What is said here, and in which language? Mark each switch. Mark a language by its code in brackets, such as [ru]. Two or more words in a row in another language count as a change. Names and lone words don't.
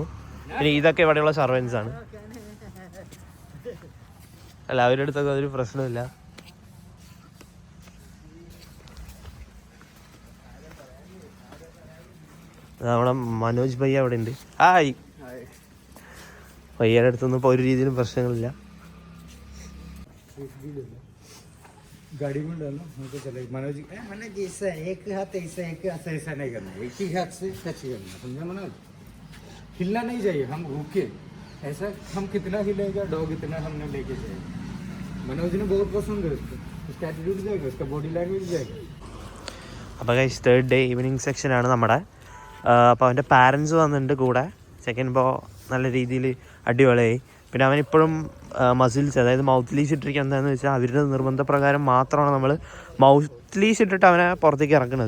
[ml] പിന്നെ ഇതൊക്കെ ഇവിടെയുള്ള സർവൻസ് ആണ് അല്ല, അവരുടെ അടുത്തൊക്കെ ഒരു പ്രശ്നമില്ല. നമ്മുടെ മനോജ് ഭയ്യ അവിടെ ഉണ്ട്. ഹായ്. ഭയ്യയുടെ അടുത്തൊന്നും ഇപ്പോൾ ഒരു രീതിയിലും പ്രശ്നങ്ങളില്ല. [hi] गाड़ी में डालो हमको चलेगा। मनोज मैंने जैसा एक हाथ ऐसा, एक हाथ ऐसा नहीं करना, एक ही हाथ से टच करना, समझा मनोज? हिलना नहीं चाहिए, हम रुके ऐसा, हम कितना हिलेगा डॉग इतना हमने लेके जाएगा। मनोज ने बहुत पसंद है उसको, उसका एटीट्यूड जाएगा, उसका [en] body language [hi] जाएगा. [ml] അപ്പോൾ ഗൈസ് [en] 3rd day evening [ml] സെക്ഷനാണ് നമ്മുടെ. അപ്പോൾ അവൻ്റെ പാരൻസ് വന്നിട്ടുണ്ട് കൂടെ. സെക്കൻഡ് ഇപ്പോൾ നല്ല രീതിയിൽ അടിപൊളിയായി. പിന്നെ അവനിപ്പോഴും മസിൽസ്, അതായത് മൗത്ത് ലീസ് ഇട്ടിരിക്കുക. എന്താണെന്ന് വെച്ചാൽ അവരുടെ നിർബന്ധപ്രകാരം മാത്രമാണ് നമ്മൾ മൗത്ത് ലീസ് ഇട്ടിട്ട് അവനെ പുറത്തേക്ക് ഇറക്കുന്നത്.